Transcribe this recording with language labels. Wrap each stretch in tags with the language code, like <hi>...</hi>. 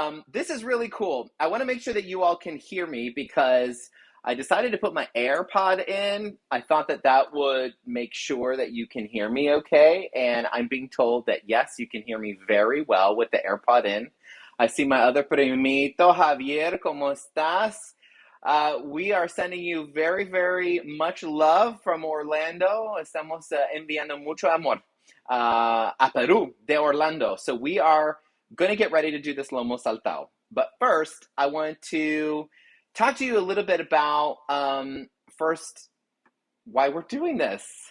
<en>This is really cool. I want to make sure that you all can hear me because I decided to put my AirPod in. I thought that that would make sure that you can hear me okay. And I'm being told that yes, you can hear me very well with the AirPod in. I see my other primito, Javier,</en> <es>¿cómo estás?</es> <en>We are sending you very, very much love from Orlando.</en> <es>Estamos enviando mucho amor a Peru de Orlando.</es> <en>So we are going to get ready to do this lomo saltado. But first, I want to talk to you a little bit about first why we're doing this.</en>